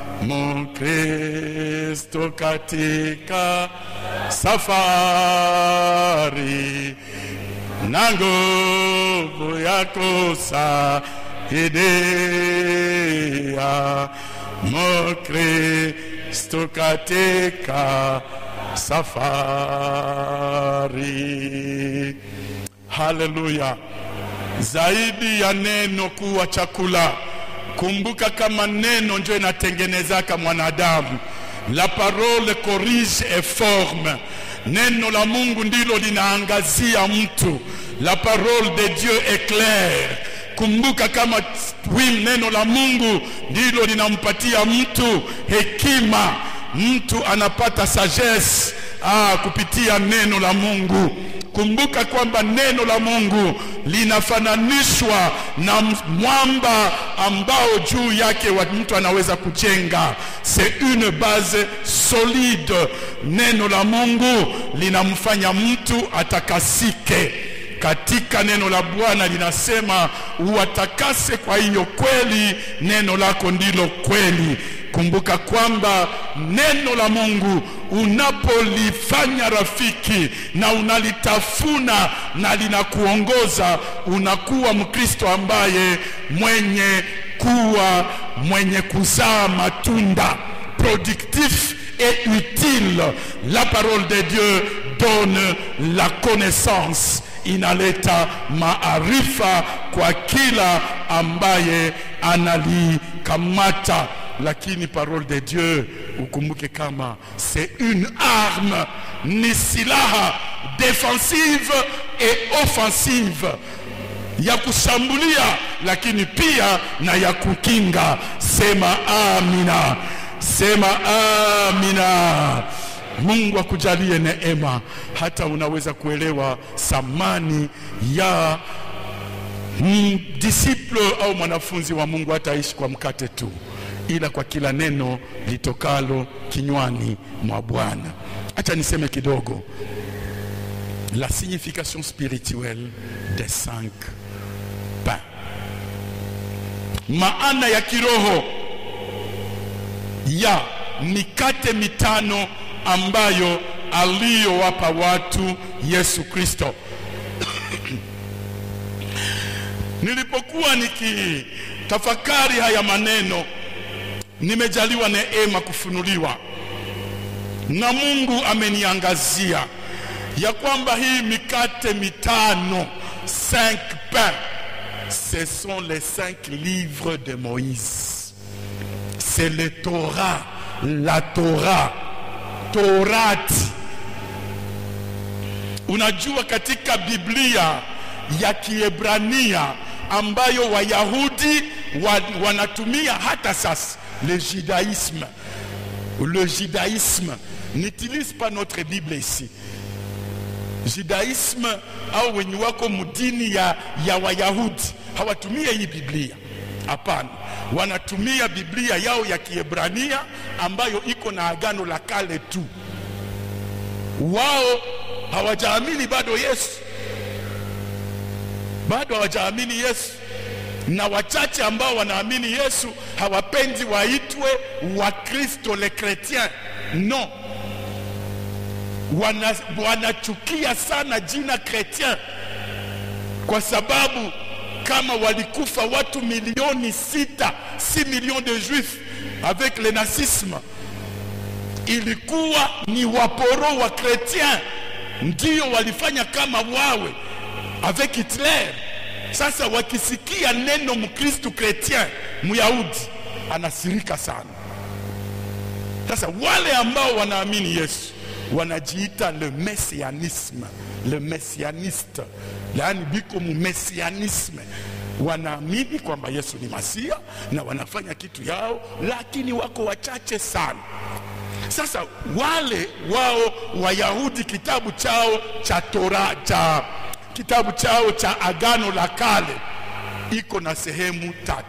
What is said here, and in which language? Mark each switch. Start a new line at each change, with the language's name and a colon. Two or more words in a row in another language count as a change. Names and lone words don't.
Swahili: Mkristo katika safari, na nguvu ya kusaidia Mkristo katika safari. Haleluya. Zaidi ya neno kuwa chakula, kumbuka kama neno ndio inatengenezaka mwanadamu.
French: La parole corrige et forme.
Swahili: Neno la Mungu ndilo linaangazia mtu.
French: La parole de Dieu éclaire.
Swahili: Kumbuka kama neno la Mungu ndilo linampatia mtu hekima. Mtu anapata sagesse kupitia neno la Mungu. Kumbuka kwamba neno la Mungu linafananishwa na mwamba ambao juu yake mtu anaweza kujenga.
French: C'est une base solide.
Swahili: Neno la Mungu linamfanya mtu atakasike. Katika neno la Bwana linasema uwatakase kwa hiyo kweli, neno lako ndilo kweli. Kumbuka kwamba neno la Mungu unapolifanya rafiki na unalitafuna na linakuongoza, unakuwa Mkristo ambaye mwenye kuzaa matunda,
French: productif et utile. La parole de Dieu donne la connaissance,
Swahili: inaleta maarifa kwa kila ambaye analikamata.
French: Lakini parole de Dieu,
Swahili: ukumbuke kama
French: c'est une arme,
Swahili: ni silaha
French: défensive et offensive,
Swahili: ya kushambulia lakini pia na ya kukinga. Sema amina, sema amina. Mungu akujalie neema hata unaweza kuelewa thamani ya disciple au mwanafunzi wa Mungu. Hataishi kwa mkate tu, ila kwa kila neno litokalo kinywani mwa Bwana. Acha niseme kidogo
French: la signification spirituelle des 5 pains.
Swahili: Maana ya kiroho ya mikate mitano ambayo aliyowapa watu Yesu Kristo. Nilipokuwa nikitafakari haya maneno, nimejaliwa neema kufunuliwa na Mungu ameniangazia ya kwamba hii mikate mitano,
French: 5 pains, ce sont les 5 livres de Moïse. C'est le Torah, la Torah,
Swahili: Torati. Unajua katika Biblia ya Kiebrania ambayo Wayahudi wanatumia hata sasa,
French: le judaïsme n'utilise pas notre Bible ici.
Swahili: Judaïsme au wenye wako mudini ya Wayahudi hawatumia hii Biblia. Hapana, wanatumia Biblia yao ya Kiebrania ambayo iko na agano la kale tu. Wao hawajaamini bado Yesu. Bado hawajaamini Yesu. Na wachache ambao wanaamini Yesu hawapendi waitwe wa Kristo
French: les chrétiens. Non.
Swahili: Wanachukia sana jina chrétien, kwa sababu kama walikufa watu milioni
French: 6 millions de juifs avec le nazisme,
Swahili: ilikuwa ni waporo wa chrétien ndio walifanya kama wawe avec Hitler. Sasa wakisikia neno mkristo chrétien, Myahudi anasirika sana. Sasa wale ambao wanaamini Yesu wanajiita
French: le messianisme, le messianiste,
Swahili: yaani biko mu messianisme. Wanaamini kwamba Yesu ni Masia na wanafanya kitu yao, lakini wako wachache sana. Sasa wale wao Wayahudi, kitabu chao cha Torah, kitabu chao cha Agano la Kale iko na sehemu 3.